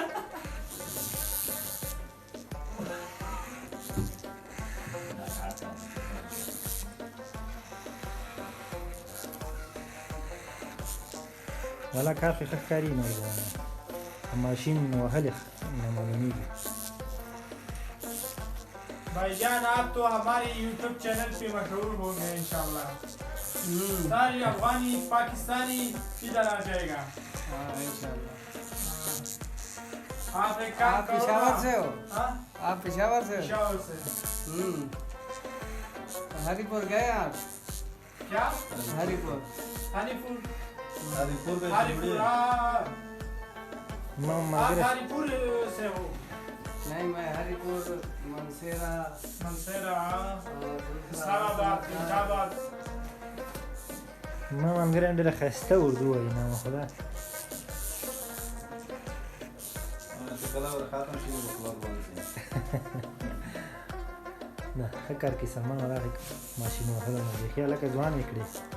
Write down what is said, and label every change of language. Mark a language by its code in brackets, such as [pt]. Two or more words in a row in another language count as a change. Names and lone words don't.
[ps] والا کار ښه ښکاري نه ماشین وهلې نه معلومیږي. [ur] بھائی جان، آپ تو ہمارے YouTube چینل پہ مشہور ہوں گے [ar] إن شاء الله. [ur] ساری افغانی پاکستانی ادھر آ جائے گا [ar] إن شاء الله. [ur] آپ ایک کام کرو. پشاور سے ہو؟ آپ پشاور سے? پشاور سے. ہری پور گئے آپ? क्या? हरिपुर हरिपुर हरिपुर ہری پور سے ہو? نہیں، میں ہری پور مانسہرہ इस्लामाबाद फैजाबाद. [ps] ما ملګری ډېره ښایسته اردو وایي نه خدا. نه ښه کار کوي سلمان راغی ماشین وهلو نه بیخي هلکه ځوان یې کړې.